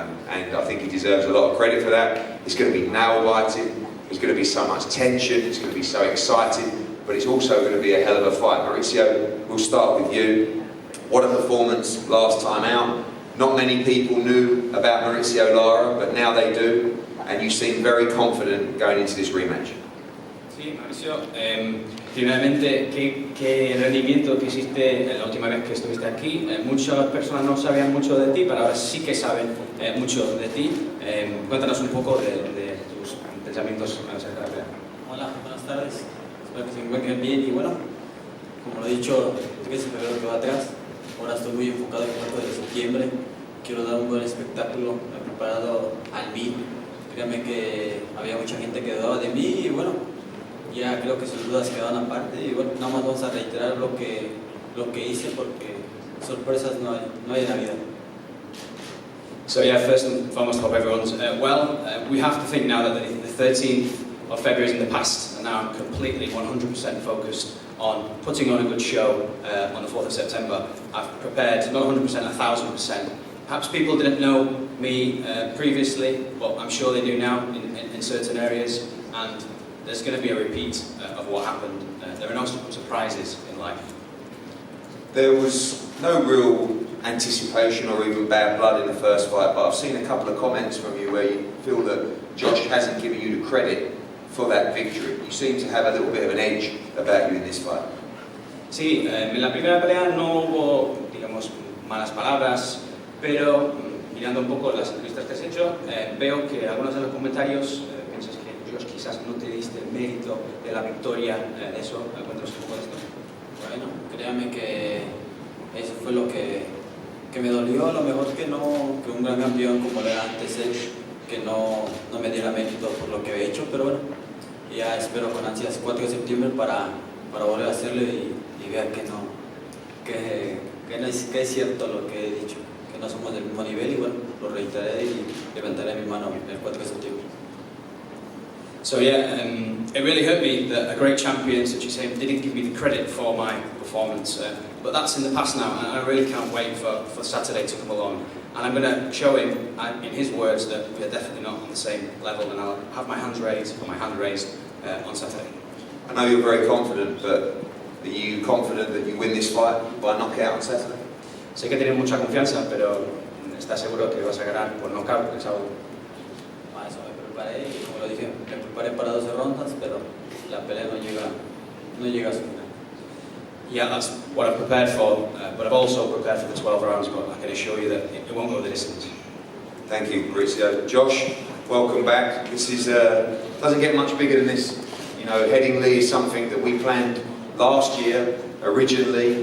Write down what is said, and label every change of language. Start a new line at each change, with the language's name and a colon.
English: And I think he deserves a lot of credit for that. It's going to be nail-biting, there's going to be so much tension, it's going to be so exciting, but it's also going to be a hell of a fight. Mauricio, we'll start with you. What a performance last time out. Not many people knew about Mauricio Lara, but now they do, and you seem very confident going into this rematch.
Spanish: Sí, Mauricio, primeramente, ¿qué rendimiento que hiciste la última vez que estuviste aquí? Muchas personas no sabían mucho de ti, pero ahora sí que saben mucho de ti. Cuéntanos un poco de tus pensamientos acerca de la pelea. Hola, buenas tardes. Espero que se encuentren bien y bueno, como lo he dicho, que se me ve lo que va atrás. Ahora estoy muy enfocado en el 4 de septiembre. Quiero dar un buen espectáculo. Me he preparado al 1000. Créanme que había mucha gente que dudaba de mí y bueno, ya creo que sus dudas quedaron aparte y bueno, nada más vamos a reiterar lo que hice porque sorpresas no hay en la vida.
English: So yeah, first and foremost, hope everyone's well. We have to think now that the 13th of February is in the past, and now I'm completely 100% focused on putting on a good show on the 4th of September. I've prepared, not 100%, 1,000%. Perhaps people didn't know me previously, but I'm sure they do now in certain areas, and there's going to be a repeat of what happened. There are no surprises in life. There was no real anticipation or even bad blood in the first fight, but I've seen a couple of comments from you where you feel that Josh hasn't given you the credit for that victory. You seem to have a little bit of an edge about you in this fight.
Spanish: Sí, en la primera pelea no hubo, digamos, malas palabras, pero mirando un poco las entrevistas que has hecho, veo que algunos de los comentarios piensas que Josh quizás no te diste el mérito de la victoria de eso. Cuéntanos un poco de esto. Bueno, créame que eso fue lo que me dolió, a lo mejor que un gran campeón como lo era antes él, que no me diera mérito por lo que había hecho, pero bueno, ya espero con ansias 4 de septiembre para volver a hacerlo y ver que es cierto lo que he dicho, que no somos del mismo nivel y bueno, lo reiteraré y levantaré mi mano el 4 de septiembre.
English: So yeah, it really hurt me that a great champion, such as him, didn't give me the credit for my performance. But that's in the past now, and I really can't wait for Saturday to come along. And I'm going to show him, in his words, that we are definitely not on the same level, and I'll have my hand raised on Saturday. I know you're very confident, but are you confident that you win this fight by knockout on Saturday?
Spanish: Sé que tienes mucha confianza, pero ¿estás seguro que vas a ganar por knockout el sábado? Para eso me preparé y como lo dije, me preparé para 12 rondas, pero la pelea no llega a su final.
English: Yeah, that's what I've prepared for, but I've also prepared for the 12 rounds, but I can assure you that it won't go the distance. Thank you, Mauricio. Josh, welcome back. This is doesn't get much bigger than this. You know, Headingley is something that we planned last year originally.